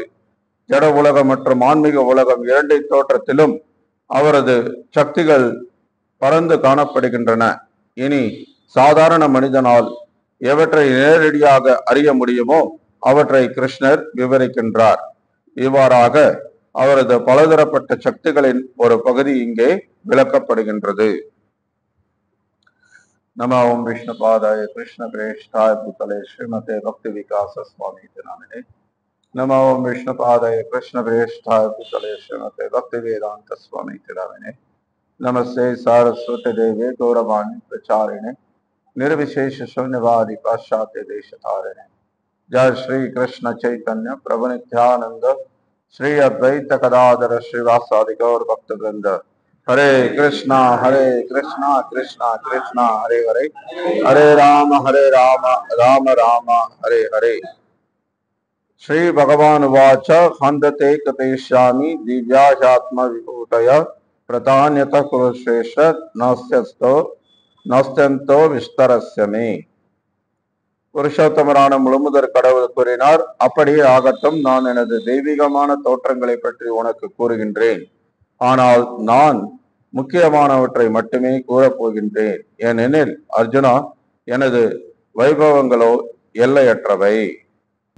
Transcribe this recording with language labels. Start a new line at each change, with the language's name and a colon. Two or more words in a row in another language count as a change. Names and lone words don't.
Tamil: ஜட உலகம் மற்றும் ஆன்மீக உலகம் இரண்டை தோற்றத்திலும் அவரது சக்திகள் பறந்து காணப்படுகின்றன. இனி சாதாரண மனிதனால் எவற்றை நேரடியாக அறிய முடியுமோ அவற்றை கிருஷ்ணர் விவரிக்கின்றார். இவ்வாறாக அவரது பலதரப்பட்ட சக்திகளின் ஒரு பகுதி இங்கே விளக்கப்படுகின்றது.
Sanskrit: नमो ओम विष्णुपादाय कृष्ण प्रेष्ठाय भूतले श्रीमते भक्ति विकास स्वामी नामिने। नमो ओम विष्णुपादाय कृष्ण प्रेष्ठाय भूतले श्रीमते भक्ति वेदांत स्वामी नामिने। नमस्ते सारस्वती देवे गौरवाणी प्रचारिणे निर्विशेष शून्यवादी पाश्चात्य देश तारिणे। जय श्री कृष्ण चैतन्य प्रभु नित्यानंद श्री अद्वैत गदाधर श्रीवासादि गौर भक्त वृंद। हरे कृष्णा कृष्णा कृष्णा हरे हरे, हरे राम राम राम हरे हरे। श्री भगवान वाच हंदते कतेष्यामि दिव्याशात्म विभूतय प्रधान्यतः कुरुश्रेष्ठ नास्त्यन्तो विस्तरस्य मे.
Tamil: புருஷோத்தமரான முழுமுதற் கடவுள் கூறினார், அப்படியே ஆகட்டும். நான் எனது தெய்வீகமான தோற்றங்களை பற்றி உனக்கு கூறுகின்றேன். ஆனால் நான் முக்கியமானவற்றை மட்டுமே கூறப்போகின்றேன். ஏனெனில் அர்ஜுனா, எனது வைபவங்களோ எல்லையற்றவை.